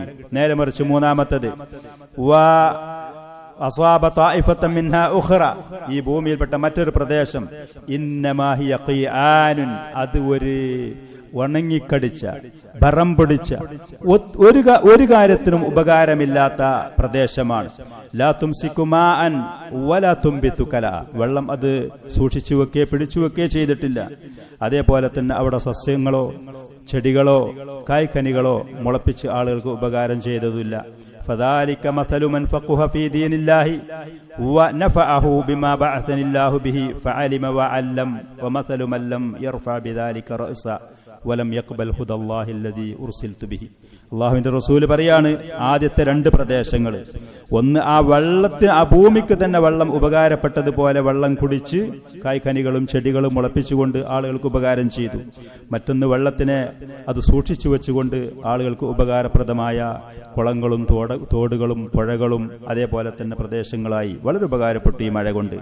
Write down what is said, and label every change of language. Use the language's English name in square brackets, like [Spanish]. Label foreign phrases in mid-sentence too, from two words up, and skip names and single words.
[Malayalam] നേരെ മറിച്ച് മൂന്നാമത്തത് ഈ ഭൂമിയിൽപ്പെട്ട മറ്റൊരു പ്രദേശം, [Arabic] إنما هي قيعان, [Malayalam] അത് ഒരു ഉണങ്ങിക്കടിച്ച ബറം പിടിച്ച ഒരു കാര്യത്തിനും ഉപകാരമില്ലാത്ത പ്രദേശമാണ്. [Arabic] لا تمسك ماء ولا تنبت كلأ, [Malayalam] വെള്ളം അത് സൂക്ഷിച്ചു വെക്കേ പിടിച്ചു വെക്കേ ചെയ്തിട്ടില്ല. അതേപോലെ തന്നെ അവിടെ സസ്യങ്ങളോ ചെടികളോ കായ്ക്കനികളോ മുളപ്പിച്ച് ആളുകൾക്ക് ഉപകാരം ചെയ്തതില്ല. [Arabic] فذلك مثل من فقه في دين الله ونفعه بما بعثني الله به فعلم وعلم ومثل من لم يرفع بذلك رأسا ولم يقبل هدى الله الذي أرسلت به. [Malayalam] അള്ളാഹുവിന്റെ റസൂല് പറയാണ്, ആദ്യത്തെ രണ്ട് പ്രദേശങ്ങൾ, ഒന്ന് ആ വെള്ളത്തിന്, ആ ഭൂമിക്ക് തന്നെ വെള്ളം ഉപകാരപ്പെട്ടതുപോലെ വെള്ളം കുടിച്ച് കായ്ക്കനികളും ചെടികളും മുളപ്പിച്ചുകൊണ്ട് ആളുകൾക്ക് ഉപകാരം ചെയ്തു. മറ്റൊന്ന് വെള്ളത്തിനെ അത് സൂക്ഷിച്ചു വെച്ചുകൊണ്ട് ആളുകൾക്ക് ഉപകാരപ്രദമായ കുളങ്ങളും തോടുകളും പുഴകളും അതേപോലെ തന്നെ പ്രദേശങ്ങളായി വളരെ ഉപകാരപ്പെട്ടു ഈ മഴ കൊണ്ട്.